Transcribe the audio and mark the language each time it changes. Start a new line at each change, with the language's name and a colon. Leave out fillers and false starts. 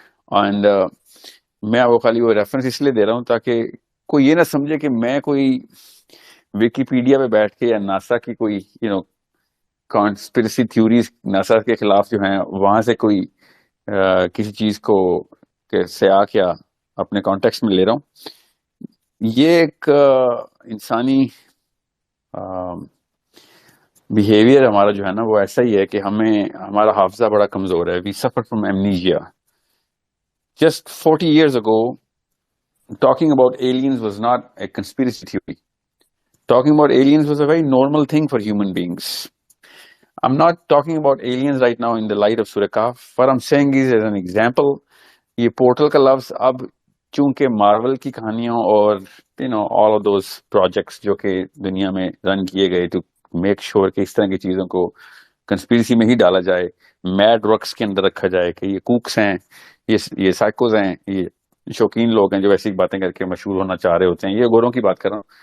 Urdu: And میں وہ خالی وہ ریفرنس اس لیے دے رہا ہوں تاکہ کوئی یہ نہ سمجھے کہ میں کوئی ویکیپیڈیا پہ بیٹھ کے یا ناسا کی کوئی کانسپریسی تھیوریز ناسا کے خلاف جو ہیں وہاں سے کوئی کسی چیز کو سیاق یا اپنے کانٹیکسٹ میں لے رہا ہوں. یہ ایک انسانی بیہیویئر ہمارا جو ہے نا وہ ایسا ہی ہے کہ ہمارا حافظہ بڑا کمزور ہے.
English: We suffer from amnesia. Just 40 years ago, talking about aliens was not a conspiracy theory. Talking about aliens was a very normal thing for human beings. I'm not talking about aliens right now in the light of Surah Kahf. What I'm saying is, as an example,
Urdu: یہ portal کا لفظ اب چونکہ marvel کی کہانیوں اور
English: all of those projects
Urdu: جو کہ دنیا میں رن کیے گئے
English: to make sure
Urdu: کہ اس طرح کی چیزوں کو کنسپیرسی میں ہی ڈالا جائے، میڈ رکس کے اندر رکھا جائے کہ یہ کوکس ہیں، یہ سائیکوز ہیں، یہ شوقین لوگ ہیں جو ایسی باتیں کر کے مشہور ہونا چاہ رہے ہوتے ہیں. یہ گوروں کی بات کر رہا ہوں.